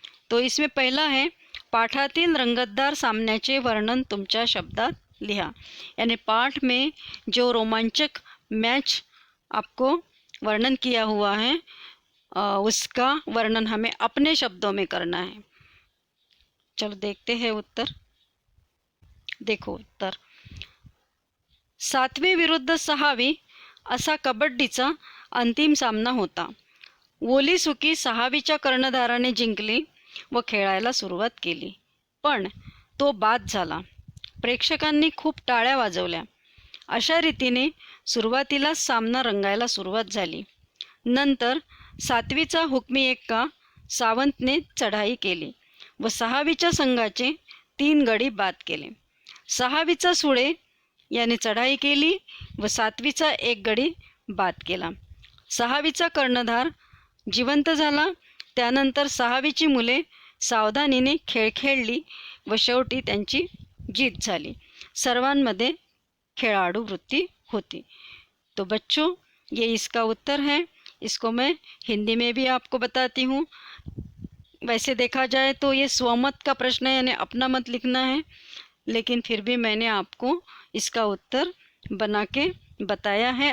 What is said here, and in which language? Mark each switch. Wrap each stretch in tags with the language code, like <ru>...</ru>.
<hi>तो इसमें पहला है,</hi> <mr>पाठातील रंगतदार सामन्याचे वर्णन तुमच्या शब्दात लिहा।</mr> <hi>यानी पाठ में जो रोमांचक मैच आपको वर्णन किया हुआ है उसका वर्णन हमें अपने शब्दों में करना है। चलो देखते हैं उत्तर।</hi> <mr>देखो उत्तर, 7वी विरुद्ध 6वी असा कबड्डीचा अंतिम सामना होता। ओली सुकी 6वीच्या कर्णधाराने जिंकली व खेळायला सुरुवात केली, पण तो बाद झाला। प्रेक्षकांनी खूप टाळ्या वाजवल्या. अशा रीतीने सुरुवातीला सामना रंगायला सुरुवात झाली. नंतर 7वीचा हुकमी एक्का सावंतने चढाई केली व 6वीच्या संघाचे 3 गडी बाद केले. 6वीचा सुळे याने चढाई केली व 7वीचा 1 गडी बाद केला. 6वीचा कर्णधार जिवंत झाला. त्यानंतर 6वीची मुले सावधानीने खेळ खेळली व शेवटी त्यांची जीत झाली. सर्वांमध्ये खिलाड़ू वृत्ति होती.</mr> <hi>तो बच्चों, ये इसका उत्तर है. इसको मैं हिंदी में भी आपको बताती हूँ. वैसे देखा जाए तो ये स्वमत का प्रश्न है, यानी अपना मत लिखना है, लेकिन फिर भी मैंने आपको इसका उत्तर बना के बताया है.</hi>